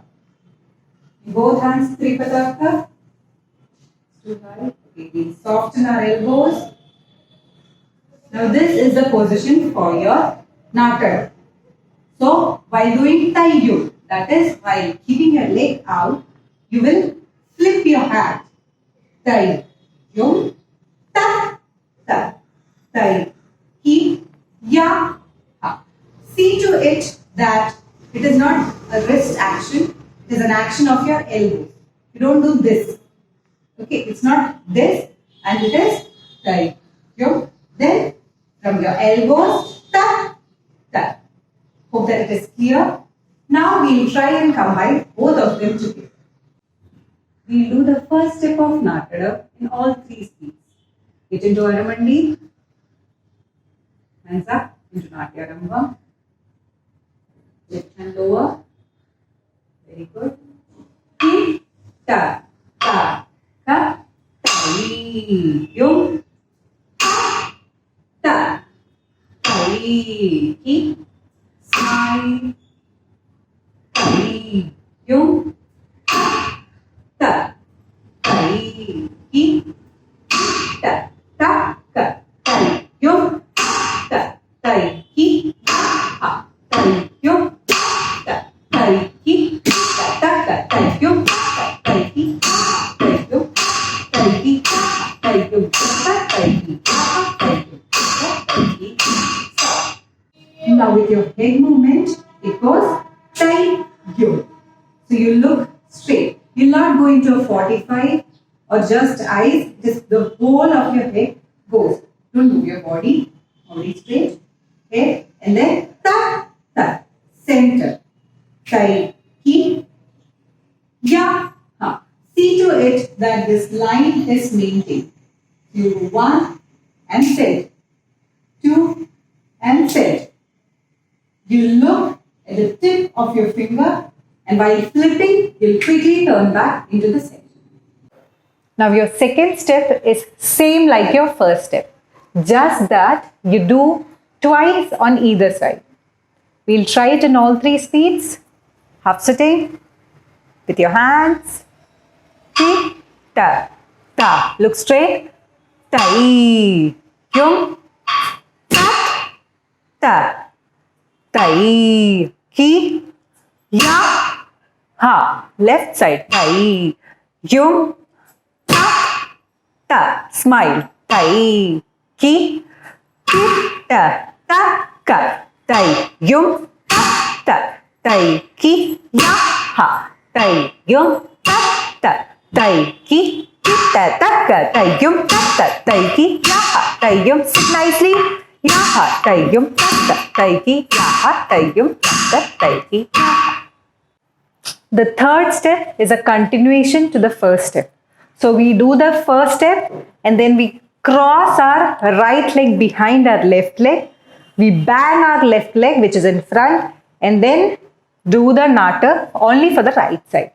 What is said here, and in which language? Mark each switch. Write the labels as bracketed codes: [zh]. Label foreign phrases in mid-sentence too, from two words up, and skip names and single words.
[en] In both hands, Pataka. Too high. Okay, we'll soften our elbows. Now this is the position for your Nattadavu. So while doing Taiyu, that is while keeping your leg out, you will flip your hand. Taiyu, ta, ta, tai, ki, ya, ha. See to it that it is not a wrist action, it is an action of your elbows. You don't do this. Okay, it's not this and it is Taiyu. Then from your elbows, ta, ta. Hope that it is clear. Now we will try and combine both of them together. We will do the first step of Nattadavu in all three speeds. Get into Aramandi. Hands up into Natyarambham. Left hand lower. Very good. Ki, ta, ta, ka, tai, yum. Ta, tai, ki, smile. Tai, yum. Ta, tai, ki, ta, ta, ka, tai, yum. Ta, tai, ki, ha, tai, yum. Ta, tai, ki, ta, ta, ka, tai, yum. Ta, tai, ki, tai, yum. Tai, ki, tai, yum. Ta, tai, ki, ha, tai, yum. Ta, tai, ki, stop. Now with your head movement, it goes tai, yum. So you look straight. You'll not go into a 45 or just eyes. Just the whole of your head goes. Don't move your body. Body straight. Head and then ta, ta. Center. Tai, ki, ya, ha. See to it that this line is maintained. You do 1 and set. 2 and set. You look at the tip of your finger and while flipping, you'll quickly turn back into the center. Now your second step is same like your first step. Just that you do twice on either side. We'll try it in all three speeds. Half sitting with your hands. Ki, ta, ta. Look straight. Tai, yum, ta, ta. Tai, ki, ya, ha. Left side. Tai, yum, ta, ta. Smile. Tai, ki, ta, ta, ka. Tai, yum, ta. Tai, ki, ya, ha. Tai, yum, ta. Tai, ki, ta, ta, ka. Tai, yum, ta. Tai, ki, ya, ha. Tai, yum. Sit nicely. Ya, ha. Tai, yum, ta. Tai, ki, ya, ha. Tai, yum, ta. Tai, ki, ya, ha. The third step is a continuation to the first step. So we do the first step and then we cross our right leg behind our left leg. We bang our left leg which is in front and then do the natta only for the right side.